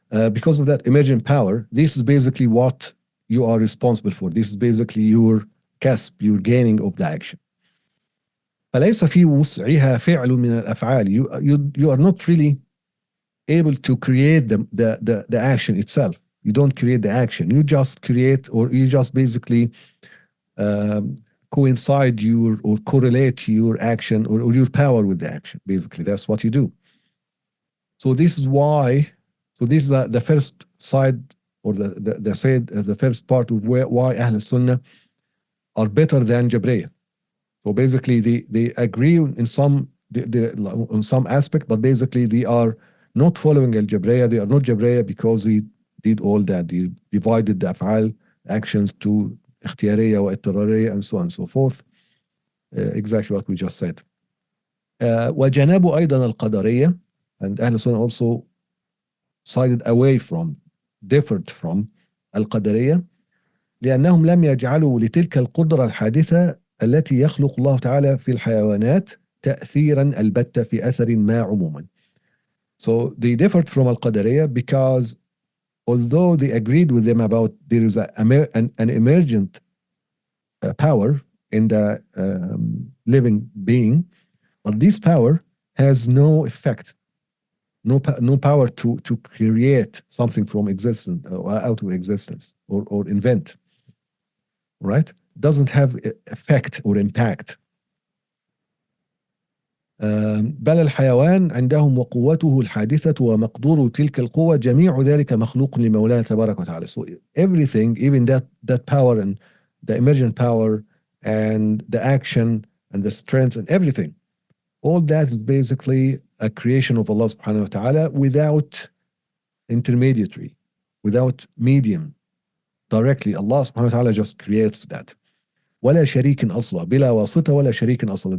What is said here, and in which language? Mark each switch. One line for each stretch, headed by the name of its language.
English: Because of that emergent power, this is basically what you are responsible for. This is basically your kasb, your gaining of the action.
Arabic: فليس في وسعها فعل من الأفعال.
English: You are not really able to create the action itself. You don't create the action. You just create, or you just basically coincide or correlate your action or your power with the action. Basically, that's what you do. So this is why. So this is the first side, or the first part of why Ahl Sunnah are better than Jabriyah. So basically, they agree in some aspect, but basically they are not following al-Jabriyah. They are not Jabriyah because they did all that. They divided the af'al actions to ikhtiyariyah wa ittirariyah and so on and so forth. Exactly what we just said.
Arabic: وجنبوا أيضا القدرية,
English: and Ahl Sunnah also sided away from, differed from
Arabic: القدرية لأنهم لم يجعلوا لتلك القدرة الحادثة التي يخلق الله تعالى في الحيوانات تأثيرا البتة في أثر ما عموما.
English: So they differed from al-Qadariyah because although they agreed with them about there is an emergent power in the living being, but this power has no effect, no power to create something from existence or out of existence or invent, right? Doesn't have effect or impact.
Arabic: بل الحيوان عندهم وقوته الحادثة ومقدور تلك القوة جميع ذلك مخلوق لمولاه تبارك وتعالى.
English: So everything, even that power and the emergent power and the action and the strength and everything, all that is basically a creation of Allah subhanahu wa ta'ala without intermediary, without medium. Directly, Allah subhanahu wa ta'ala just creates that.
Arabic: ولا شريك أصلا بلا واسطة ولا شريك أصلا.